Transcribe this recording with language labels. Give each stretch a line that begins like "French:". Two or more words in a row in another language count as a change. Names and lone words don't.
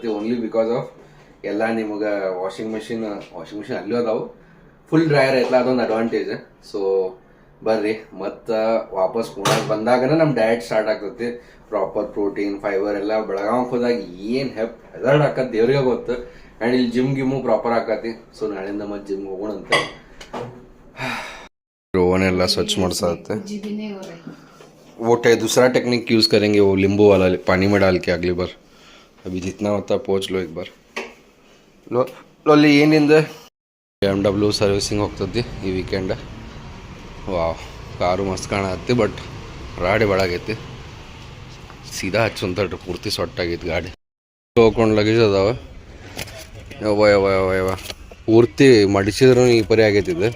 English: only because of
Kannada: ಎಲ್ಲ ನಿಮಗೆ
English: washing machine
Kannada: ಅಲ್ಲೂ ಅದಾವು,
English: full dryer
Kannada: ಐತಲ್ಲ, ಅದೊಂದು ಅಡ್ವಾಂಟೇಜ್. ಸೊ ಬರ್ರಿ, ಮತ್ತು ವಾಪಸ್ ಪುಣಾಗ ಬಂದಾಗನೇ ನಮ್ಮ
English: diet start
Kannada: ಆಗ್ತೈತಿ.
English: proper protein fiber
Kannada: ಎಲ್ಲ ಬೆಳಗಾವಿಗೆ ಹೋದಾಗ ಏನು ಹೆದರ್ಡ್ ಹಾಕತ್ ದೇವ್ರಿಗೆ ಗೊತ್ತು. ಆ್ಯಂಡ್ ಇಲ್ಲಿ ಜಿಮ್ ಗಿಮ್ಮು ಪ್ರಾಪರ್ ಹಾಕತಿ. ಸೊ ನಾಳೆಯಿಂದ ಮತ್ತೆ ಜಿಮ್ ಹೋಗೋಣಂತ.
Hindi: ओवन स्वच्छ मरते वो दूसरा
English: technique use
Hindi: करेंगे, वो नींबू वाला पानी में डाल के अगली बार. अभी जितना होता है पोंछ लो एक बार.
Kannada: ಏನಿಂದ BMW ಸರ್ವಿಸಿಂಗ್ ಹೋಗ್ತದೆ ಈ ವೀಕೆಂಡ್. ವಾವ್, ಕಾರು ಮಸ್ತ್ ಕಾಣತ್ತೆ, ಬಟ್ ರಾಡಿ ಬಾಳಾಗೈತಿ. ಸೀದಾ ಹಚ್ಚುಂತ ಪೂರ್ತಿ ಸೊಟ್ಟಾಗೈತಿ ಗಾಡಿ. ಹೋಗ್ಕೊಂಡು ಲಗೇಜ್ ಅದಾವ. ಯವ್ವ ಯವ್ವ ಯವ್ವ ಯವ್ವ ಪೂರ್ತಿ ಮಡಿಸಿದ್ರು ಈ ಪರಿ ಆಗೈತಿದೆ.